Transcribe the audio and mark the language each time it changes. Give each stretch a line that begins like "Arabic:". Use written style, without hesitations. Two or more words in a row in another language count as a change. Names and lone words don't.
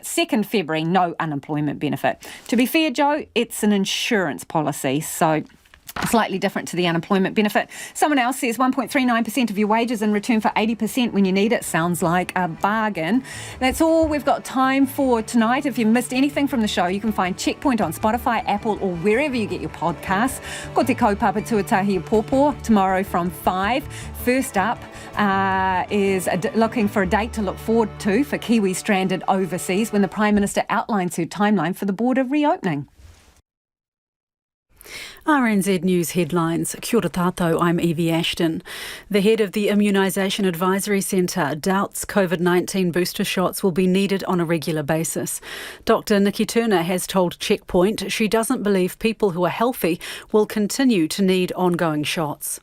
English: 2nd February, no unemployment benefit. To be fair, Joe, it's an insurance policy, so slightly different to the unemployment benefit. Someone else says 1.39% of your wages in return for 80% when you need it. Sounds like a bargain. That's all we've got time for tonight. If you missed anything from the show, you can find Checkpoint on Spotify, Apple or wherever you get your podcasts.
Māori: Ko te kaupapa tuatahi pōpō
English: tomorrow from 5. First up is looking for a date to look forward to for Kiwis stranded overseas when the Prime Minister outlines her timeline for the border reopening. RNZ News headlines.
Māori: Kia ora tātou,
English: I'm Evie Ashton. The head of the Immunisation Advisory Centre doubts COVID-19 booster shots will be needed on a regular basis. Dr Nikki Turner has told Checkpoint she doesn't believe people who are healthy will continue to need ongoing shots.